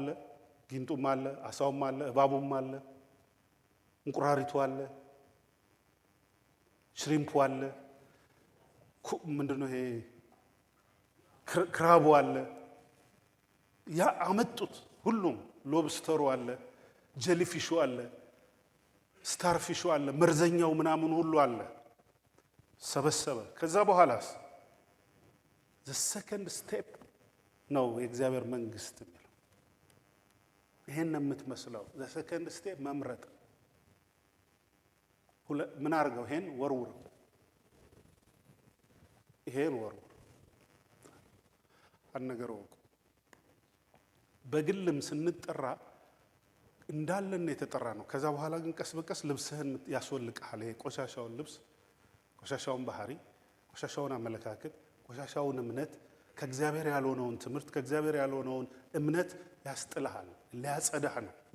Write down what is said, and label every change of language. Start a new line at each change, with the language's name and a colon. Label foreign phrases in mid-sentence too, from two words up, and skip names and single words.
Amharic: ጊንጡም አለ፣ አሳውም አለ፣ እባቡም አለ፣ እንቁራሪቱ አለ፣ ሽሪምፑ አለ፣ ምንድነው ይሄ ክራቡ አለ። ያ አመጡት። ሁሉም ሎብስተሩ አለ፣ ጀሊፊሹ አለ፣ ስታርፊሹ አለ፣ መርዘኛው ምናምን ሁሉ አለ። ሰበሰበ። ከዛ በኋላስ
English: the second step
Amharic: ነው የእግዚአብሔር መንግስት የሚለው። ይሄን ነው የምትመስለው።
English: the second step
Amharic: መምረጥ። ምን አድርገው? ይሄን ወርውረው፣ ይሄን ወርውረው። አነገር ወቁ። በግልም ስንጠራ እንዳለን የተጠራ ነው። ከዛ በኋላ ግን ቀስ በቀስ ልብስህን ያስወልቅሃል። ይሄ ቆሻሻውን ልብስ፣ ቆሻሻውን ባህሪ፣ ቆሻሻውን አመለካከት፣ ቆሻሻውን እምነት፣ ከእግዚአብሔር ያልሆነውን ትምህርት፣ ከእግዚአብሔር ያልሆነውን እምነት ያስጥልሃል። ሊያጸዳህ ነው፣